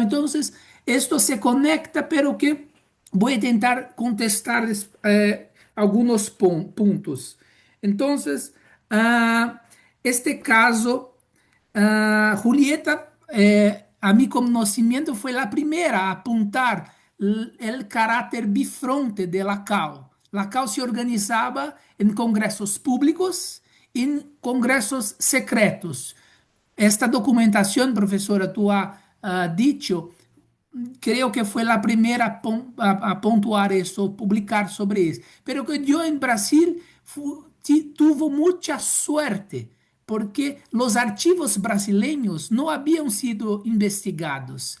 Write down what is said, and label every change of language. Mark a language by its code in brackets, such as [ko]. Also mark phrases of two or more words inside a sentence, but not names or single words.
[es] Entonces, esto se conecta, pero que voy a intentar contestar algunos puntos. Entonces, este caso, Julieta, a mi conocimiento, fue la primera a apuntar el carácter bifronte de la CAU. La CAU se organizaba en congresos públicos y en congresos secretos. Esta documentación, profesora, tú has dicho, creo que fue la primera a puntuar eso, publicar sobre eso. Pero que yo en Brasil tuvo mucha suerte, porque los archivos brasileños no habían sido investigados.